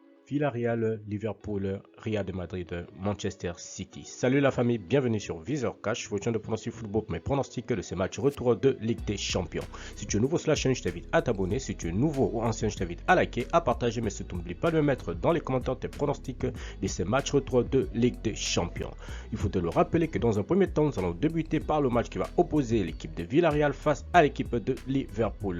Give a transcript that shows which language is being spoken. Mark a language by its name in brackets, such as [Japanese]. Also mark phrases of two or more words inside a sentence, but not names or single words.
[French] Villarreal, Liverpool, Real de Madrid, Manchester City. Salut la famille, bienvenue sur Visor Cash, votre chaîne de pronostic football pour mes pronostics de ces matchs retour de Ligue des Champions. Si tu es nouveau sur la chaîne, je t'invite à t'abonner. Si tu es nouveau ou ancien, je t'invite à liker, à partager, mais surtout n'oublie pas de me mettre dans les commentaires tes pronostics de ces matchs retour de Ligue des Champions. Il faut te le rappeler que dans un premier temps, nous allons débuter par le match qui va opposer l'équipe de Villarreal face à l'équipe de Liverpool.